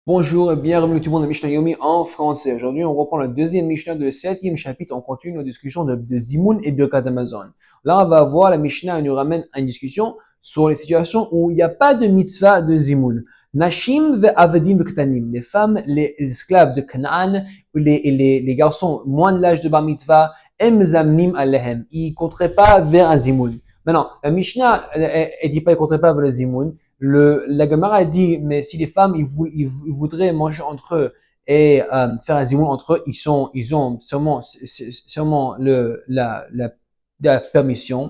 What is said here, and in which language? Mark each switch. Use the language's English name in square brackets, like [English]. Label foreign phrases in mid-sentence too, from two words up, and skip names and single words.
[French] Bonjour et bienvenue tout le monde à Mishnah Yomi en français. Aujourd'hui, on reprend le deuxième Mishnah de 7e chapitre. On continue nos discussions de Zimoun et [Hebrew] ברכת המזון. [French] Là, on va voir la Mishnah, elle nous ramène à une discussion sur les situations où il n'y a pas de mitzvah de Zimoun. [Hebrew] נשים ועבדים וקטנים. [French] Les femmes, les esclaves de Canaan, les garçons moins de l'âge de [Hebrew] בר מצווה, אין מזמנין עליהם. [French] Ils ne compteraient pas vers un Zimoun. Maintenant, la Mishnah, elle dit pas qu'ils ne compteraient pas vers le Zimoun. La Gemara dit, mais si les femmes ils voudraient manger entre eux et faire un zimoun entre eux, ils ont sûrement la permission.